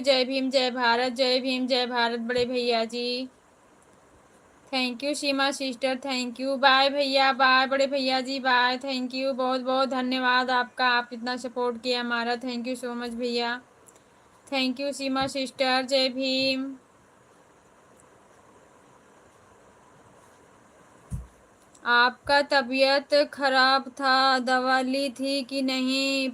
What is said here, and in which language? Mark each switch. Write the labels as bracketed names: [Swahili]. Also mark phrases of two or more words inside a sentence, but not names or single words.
[Hindi] जय भीम, जय भारत, जय भीम, जय भारत बड़े भैया जी। [English] Thank you Seema sister, thank you. [Hindi] बाय भैया, बाय बड़े भैया जी, बाय। [English] thank you, [Hindi] बहुत बहुत धन्यवाद आपका, आप इतना सपोर्ट किया हमारा। [English] Thank you so much bhaiya. Thank you Seema sister, [Hindi] जय भीम। आपका तबीयत खराब था, दवा ली थी कि नहीं?